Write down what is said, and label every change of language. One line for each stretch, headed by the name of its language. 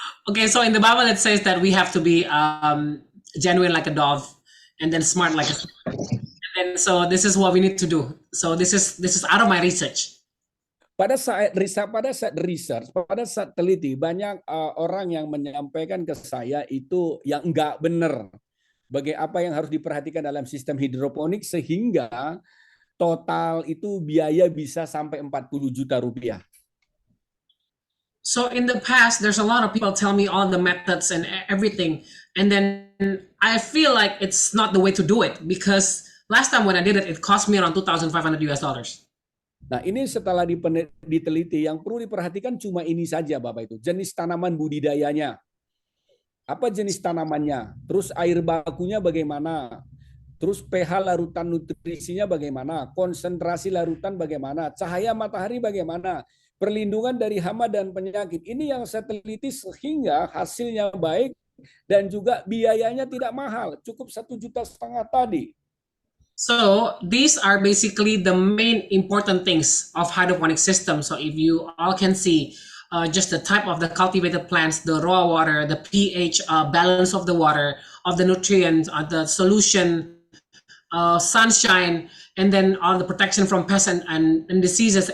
English: Okay, so in the Bible it says that we have to be genuine like a dove, and then smart like a snake. And so this is what we need to do. So this is out of my research.
Indonesian: Pada saat teliti, banyak orang yang menyampaikan ke saya itu yang enggak benar. Apa yang harus diperhatikan dalam sistem hidroponik sehingga total itu biaya bisa sampai 40 juta rupiah.
English: So in the past, there's a lot of people tell me all the methods and everything. And then I feel like it's not the way to do it, because last time when I did it, it cost me around $2,500 US.
Indonesian: Nah, ini setelah diteliti, yang perlu diperhatikan cuma ini saja, Bapak itu. Jenis tanaman budidayanya. Apa jenis tanamannya? Terus air bakunya bagaimana? Terus pH larutan nutrisinya bagaimana? Konsentrasi larutan bagaimana? Cahaya matahari bagaimana? Perlindungan dari hama dan penyakit. Ini yang saya teliti sehingga hasilnya baik dan juga biayanya tidak mahal. Cukup 1,5 juta tadi.
English: So these are basically the main important things of hydroponic system. So if you all can see, just the type of the cultivated plants, the raw water, the pH balance of the water, of the nutrients, the solution, sunshine, and then all the protection from pests and diseases.